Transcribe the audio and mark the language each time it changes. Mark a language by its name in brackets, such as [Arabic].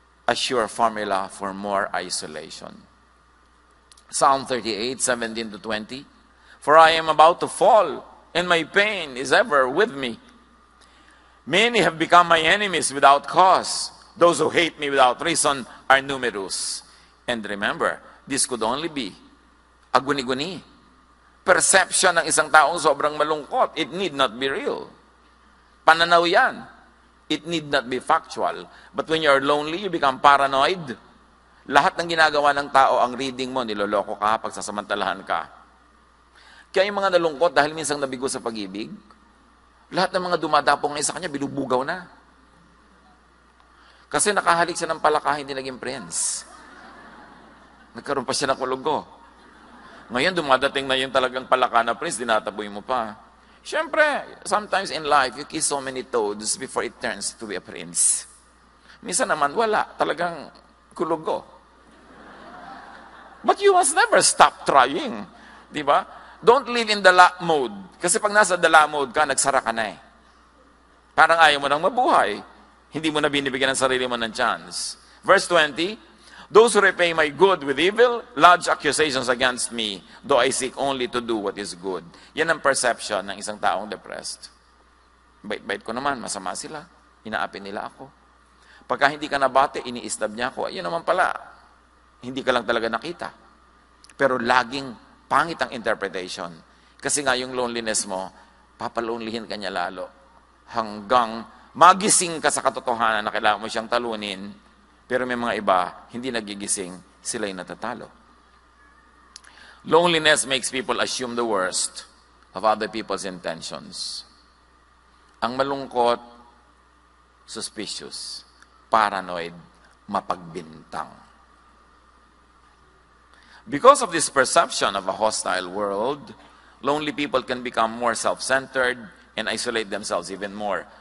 [English] A sure formula for more isolation. Psalm 38, 17-20. For I am about to fall, and my pain is ever with me. Many have become my enemies without cause. Those who hate me without reason are numerous. And remember, this could only be a guni-guni. [Filipino] Perception ng isang taong sobrang malungkot. [English] It need not be real. [Filipino] Pananaw yan. [English] It need not be factual. But when you're lonely, you become paranoid. [Filipino] Lahat ng ginagawa ng tao, ang reading mo, niloloko ka, pagsasamantalahan ka. Kaya yung mga nalungkot dahil minsan nabigo sa pag-ibig, lahat ng mga dumadapong ngayon sa kanya, binubugaw na. Kasi nakahalik siya ng palaka, hindi naging prince. Nagkaroon pa siya ng kulugo. Ngayon, dumadating na yung talagang palaka na prince, dinataboy mo pa. [English] Siyempre, sometimes in life, you kiss so many toads before it turns to be a prince. [Filipino] Minsan naman, wala. Talagang kulugo. [English] But you must never stop trying. [Filipino] Di ba? [English] Don't live in the la mode. [Filipino] Kasi pag nasa the la mode ka, nagsara ka na eh. Parang ayaw mo nang mabuhay. Hindi mo na binibigyan ng sarili mo ng chance. [English] Verse 20, those who repay my good with evil, lodge accusations against me, though I seek only to do what is good. [Filipino] Yan ang perception ng isang taong depressed. Bait-bait ko naman, masama sila. Inaapin nila ako. Pagka hindi ka nabate, ini-stab niya ako. Ayun naman pala, hindi ka lang talaga nakita. Pero laging pangit ang interpretation. Kasi nga yung loneliness mo, papalonelihin ka niya lalo. Hanggang magising ka sa katotohanan na kailangan mo siyang talunin. Pero may mga iba, hindi nagigising, sila'y natatalo. [English] Loneliness makes people assume the worst of other people's intentions. [Filipino] Ang malungkot, suspicious, paranoid, mapagbintang. [English] Because of this perception of a hostile world, lonely people can become more self-centered and isolate themselves even more.